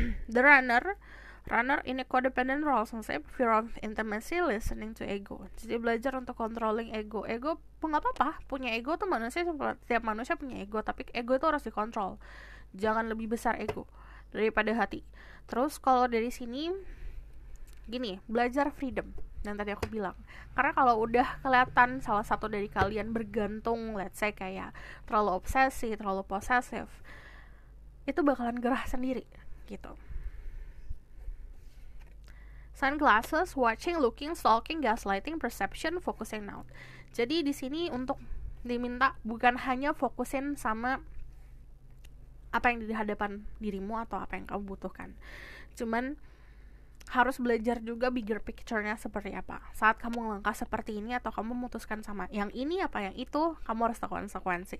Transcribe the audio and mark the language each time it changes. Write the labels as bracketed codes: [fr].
[en] The runner in a codependent relationship, fear of intimacy, listening to ego. [id] Jadi belajar untuk controlling ego. Ego nggak apa-apa, punya ego tuh manusia, setiap manusia punya ego, tapi ego itu harus dikontrol. Jangan lebih besar ego daripada hati. Terus kalau dari sini gini, belajar freedom yang tadi aku bilang. Karena kalau udah kelihatan salah satu dari kalian bergantung, [en] let's say [id] kayak terlalu obsesi, terlalu posesif, itu bakalan gerah sendiri gitu. [en] Sunglasses, watching, looking, stalking, gaslighting, perception, focusing out. [id] Jadi di sini untuk diminta bukan hanya fokusin sama apa yang di hadapan dirimu atau apa yang kamu butuhkan. Cuman harus belajar juga bigger picture-nya seperti apa. Saat kamu melangkah seperti ini atau kamu memutuskan sama yang ini apa yang itu, kamu harus tahu konsekuensi.